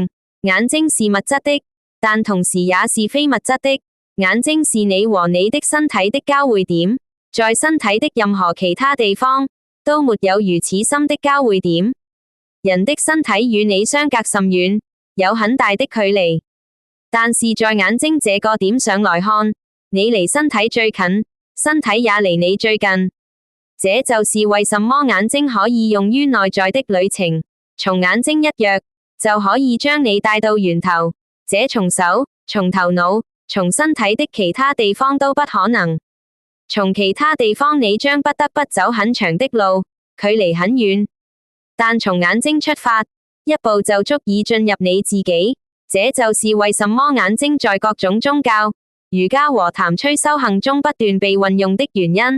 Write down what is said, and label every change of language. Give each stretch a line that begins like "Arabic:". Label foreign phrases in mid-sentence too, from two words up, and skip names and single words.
Chinese: 眼睛是物質的，但同時也是非物質的。眼睛是你和你的身體的交匯點，在身體的任何其他地方，都沒有如此深的交匯點。人的身體與你相隔甚遠，有很大的距離，但是在眼睛這個點上來看，你離身體最近，身體也離你最近。這就是為什麼眼睛可以用於內在的旅程，從眼睛一躍，就可以將你帶到源頭，這從手、從頭腦、從身體的其他地方都不可能。從其他地方你將不得不走很長的路，距離很遠。但從眼睛出發，一步就足以進入你自己。這就是為什麼眼睛在各種宗教、瑜伽和談吹修行中不斷被運用的原因。